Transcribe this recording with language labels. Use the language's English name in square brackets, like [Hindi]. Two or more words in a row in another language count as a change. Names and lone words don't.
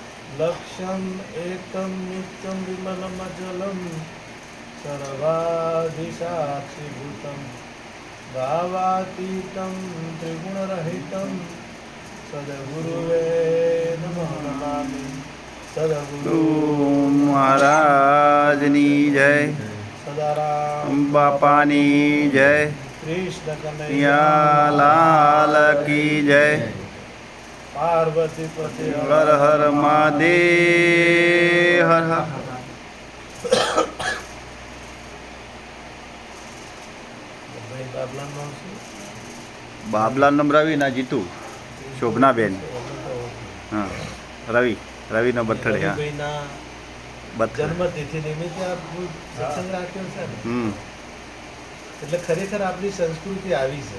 [Sanskrit] लक्ष्यम् एकं नित्यं विमलमचलं सर्वाधिसाक्षिभूतं भावातीतं त्रिगुणरहितं सद्गुरुवे नमः नमामि। [Gujarati] सद्गुरु મહારાજની જય, सदाराम બાપાની જય, [Hindi] कृष्ण कन्हैया लाल की जय। पार्वती पति हर हर महादेव हर हर। [Gujarati] બાબલા નામ રવિ ના જીતુ શોભનાબેન. હા, રવિનો બર્થડે. હા, જન્મતિથિ નિમિત્તે આપણું સત્સંગ રાખ્યો છે ને, એટલે ખરેખર આપણી સંસ્કૃતિ આવી છે.